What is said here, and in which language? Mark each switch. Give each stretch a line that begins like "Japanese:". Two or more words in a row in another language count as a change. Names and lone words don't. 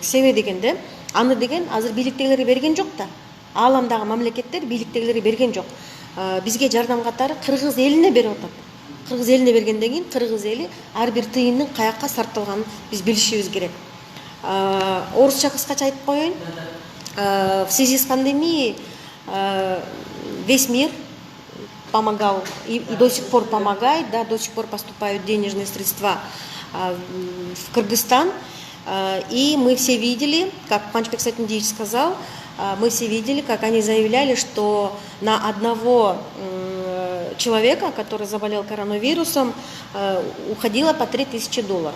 Kyrgyz: Себеби дегенде аны деген азыр бийликтегилери берген жок да. Ааламдагы мамлекеттер бийликтегилери берген жок. Бизге жардам катары кыргыз элине берип атат. Кыргыз элине бергенден кийин кыргыз эли ар бир тыйындын каякка сарпталганын биз билишибиз керек. Орысча кыскача айтып коеюн.
Russian: В связи с пандемией весь мир помогал и до сих пор помогает, да, до сих пор поступают денежные средства в Кыргызстан. И мы все видели, как Манчбек Сайтмедиевич сказал, мы все видели, как они заявляли, что на одного человека, который заболел коронавирусом, уходило по $3000.